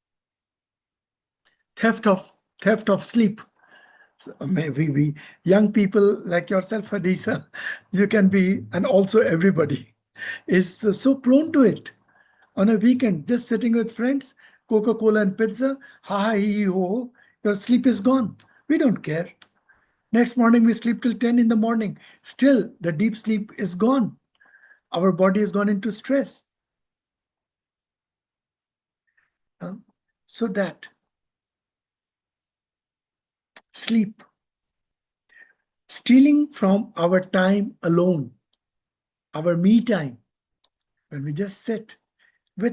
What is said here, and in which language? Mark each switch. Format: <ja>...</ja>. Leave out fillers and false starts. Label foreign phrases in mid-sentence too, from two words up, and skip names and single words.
<en>Theft of sleep. So maybe we young people like yourself, Hadisa, you can be, and also everybody. is so prone to it. On a weekend, just sitting with friends, Coca-Cola and pizza, ha ha hee hee ho, ho, your sleep is gone. We don't care. Next morning, we sleep till 10 in the morning. Still, the deep sleep is gone. Our body has gone into stress. So that sleep, stealing from our time alone, our me time, when we just sit with</en>